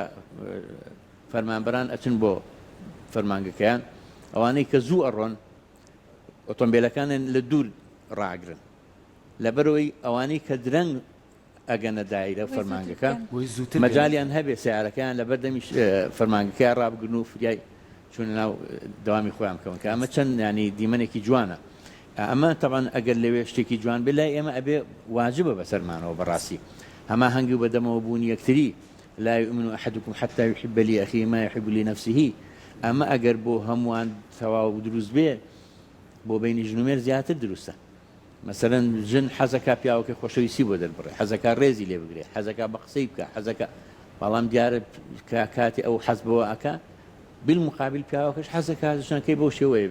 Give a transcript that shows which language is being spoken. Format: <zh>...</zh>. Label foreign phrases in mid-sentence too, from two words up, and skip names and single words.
<ckb>فەرمانبەران ئەچن بۆ فەرمانگەکەیان ئەوانەی کە زوو ئەڕۆن ئۆتۆمبیلەکانیان لە دوور ڕاگرن لەبەرەوەی ئەوانەی کە درەنگ ئەگەنە دایرە فەرمانگەکە مەجالیان هەبێ سیارەکەیان لە بەردەمی فەرمانگەکەیان ڕابگرن و فریای چونە ناو دەوامی خۆیان بکەون کە ئەمە چەند ینی دیمەنێکی جوانە ئەمە تەبەن ئەگەر لەوێ شتێکی جوان بێ لای ئێمە ئەبێ واجبە بەسەرمانەوە بەڕاستی هەما هەنگی و بەدەمەوە بوون یەکتری</ckb> <ar>لا يؤمن أحدكم حتى يحب لأخيه ما يحب لنفسه</ar> <ckb>ئەمە ئەگەر بۆ هەمووان تەواو دروست بێ بۆ بینی ژن و مێرد زیاتر دروستە مەسەلەن ژن حەزەکە پیاوەکە خۆشەویستی بۆ دەربڕێ حەزەکە ڕێزی لێ بگرێ حەزەکە بە قسەی بکە حەزەکە بەڵام دیارە کاتی ئەو حەز بەوە ئەکە بالمقابل پیاوەکەش حەزەکە ژنەکەی بۆ شێوەیە</ckb>